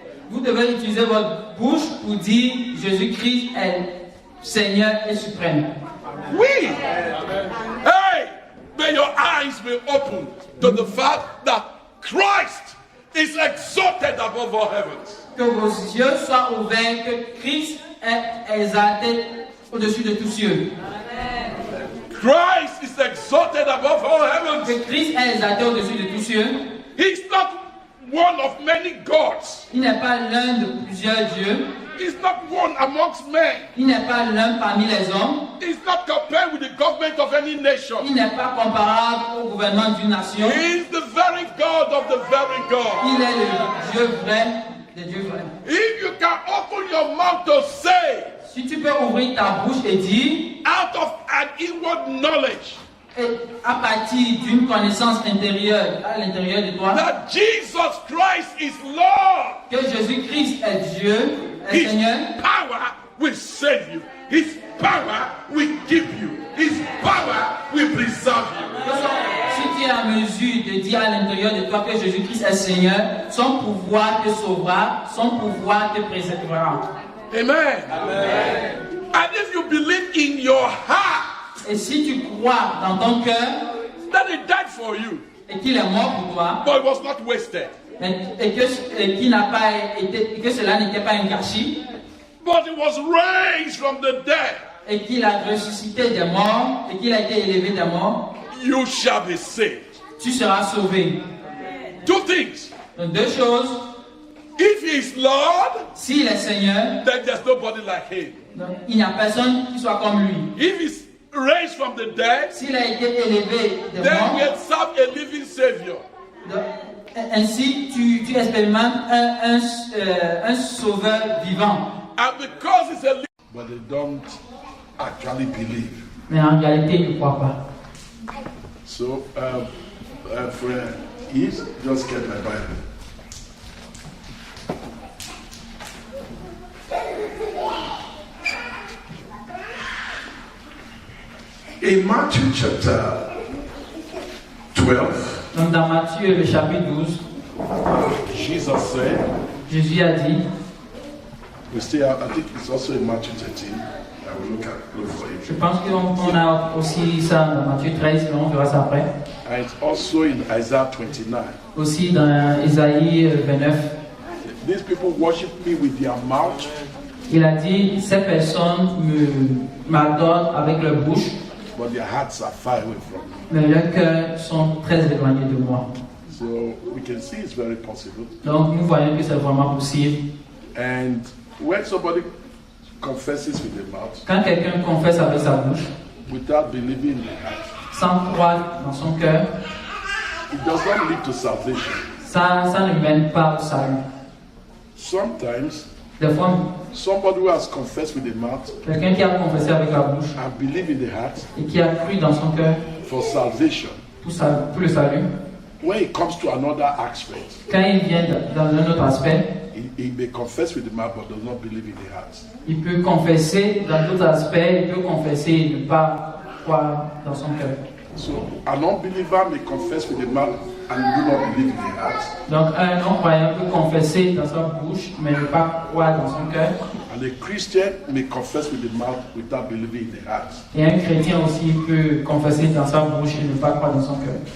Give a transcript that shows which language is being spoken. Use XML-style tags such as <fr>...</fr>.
<fr>Vous devez utiliser votre bouche pour dire Jésus-Christ est Seigneur et suprême. Oui.</fr> <en>Hey, may your eyes be open to the fact that Christ is exalted above all heavens.</en> <fr>Que vos yeux soient ouverts, que Christ est exalté au-dessus de tous cieux.</fr> <en>Christ is exalted above all heavens.</en> <fr>Que Christ est exalté au-dessus de tous cieux.</fr> <en>He's not one of many gods.</en> <fr>Il n'est pas l'un de plusieurs dieux.</fr> <en>He's not one amongst men.</en> <fr>Il n'est pas l'un parmi les hommes.</fr> <en>He's not compared with the government of any nation.</en> <fr>Il n'est pas comparable au gouvernement d'une nation.</fr> <en>He's the very God of the very God.</en> <fr>Il est le Dieu vrai des dieux vrais.</fr> <en>If you can open your mouth to say,</en> <fr>Si tu peux ouvrir ta bouche et dire,</fr> <en>out of an inward knowledge,</en> <fr>et à partir d'une connaissance intérieure à l'intérieur de toi,</fr> <en>that Jesus Christ is Lord,</en> <fr>que Jésus-Christ est Dieu, est</fr> <en>His</en> <fr>Seigneur,</fr> <en>power will save you. His power will keep you. His power will preserve you.</en> <fr>si tu es en mesure de dire à l'intérieur de toi que Jésus-Christ est Seigneur, son pouvoir te sauvera, son pouvoir te préservera.</fr> <en>Amen. And if you believe in your heart</en> <fr>Et si tu crois dans ton cœur</fr> <en>that He died for you,</en> <fr>et qu'il est mort pour toi,</fr> <en>but it was not wasted,</en> <fr>qu'il n'a pas été, que cela n'était pas un gâchis,</fr> <en>but He was raised from the dead,</en> <fr>et qu'il a ressuscité des morts, et qu'il a été élevé des morts,</fr> <en>you shall be saved.</en> <fr>tu seras sauvé.</fr> <en>Two things.</en> <fr>Donc deux choses,</fr> <en>If He is Lord,</en> <fr>s'il est Seigneur,</fr> <en>then there's nobody like Him.</en> <fr>donc il n'y a personne qui soit comme lui.</fr> <en>If He's raised from the dead,</en> <fr>S'il a été élevé des</fr> <en>then</en> <fr>morts,</fr> <en>we serve a living Savior.</en> <fr>donc, ainsi tu expérimentes un sauveur vivant.</fr> <en>And because He's a living, but they don't actually believe.</en> <fr>Mais en réalité, il ne croit pas.</fr> <en>So, friend, East, just get my Bible. In Matthew chapter 12,</en> <fr>Donc dans Matthieu, le chapitre 12,</fr> <en>Jesus said,</en> <fr>Jésus a dit,</fr> <en>we still have, I think it's also in Matthew 13. I will look for</en> <fr>je</fr> <en>it.</en> <fr>pense qu'on a aussi ça dans Matthieu 13, mais on verra ça après.</fr> <en>And it's also in Isaiah 29.</en> <fr>Aussi dans Isaïe 29,</fr> <en>These people worship me with their mouth,</en> <fr>il a dit, ces personnes m'adorent avec leur bouche,</fr> <en>but their hearts are far away from me.</en> <fr>mais leurs cœurs sont très éloignés de moi.</fr> <en>So we can see it's very possible.</en> <fr>Donc nous voyons que c'est vraiment possible.</fr> <en>And when somebody confesses with their mouth,</en> <fr>Quand quelqu'un confesse avec sa bouche,</fr> <en>without believing in the heart,</en> <fr>sans croire dans son cœur,</fr> <en>it does not lead to salvation.</en> <fr>ça ne mène pas au salut.</fr> <en>Sometimes,</en> <fr>Des fois,</fr> <en>somebody who has confessed with the mouth</en> <fr>quelqu'un qui a confessé avec la bouche</fr> <en>and believe in the heart</en> <fr>et qui a cru dans son cœur</fr> <en>for salvation,</en> <fr>pour le salut,</fr> <en>when it comes to another aspect,</en> <fr>quand il vient dans un autre aspect,</fr> <en>he may confess with the mouth but does not believe in the heart.</en> <fr>il peut confesser dans d'autres aspects, il peut confesser et ne pas croire dans son cœur.</fr> <en>So an unbeliever may confess with the mouth and do not believe in the heart.</en> <fr>Donc un non-croyant peut confesser dans sa bouche, mais ne pas croire dans son cœur.</fr> <en>And a Christian may confess with the mouth without believing in the heart.</en> <fr>Et un chrétien aussi peut confesser dans sa bouche et ne pas croire dans son cœur.</fr>